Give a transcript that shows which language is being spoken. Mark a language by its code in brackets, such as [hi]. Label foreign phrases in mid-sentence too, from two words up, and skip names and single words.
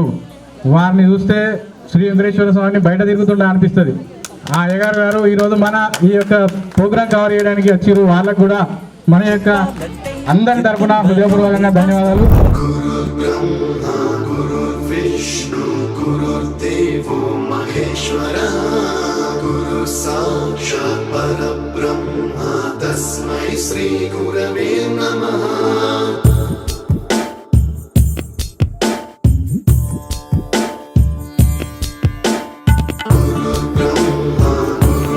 [te] వారిని చూస్తే శ్రీ వెంకటేశ్వర స్వామిని బయట తిరుగుతుండే అనిపిస్తుంది. ఆ అయ్యగారు గారు ఈరోజు మన ఈ యొక్క ప్రోగ్రాం కవర్ చేయడానికి వచ్చారు. వాళ్ళకు కూడా మన యొక్క అందరి తరఫున హృదయపూర్వకంగా ధన్యవాదాలు. [sa] गुरु साक्षात् परब्रह्म तस्मै श्री गुरवे नमः. गुरु ब्रह्मा गुरु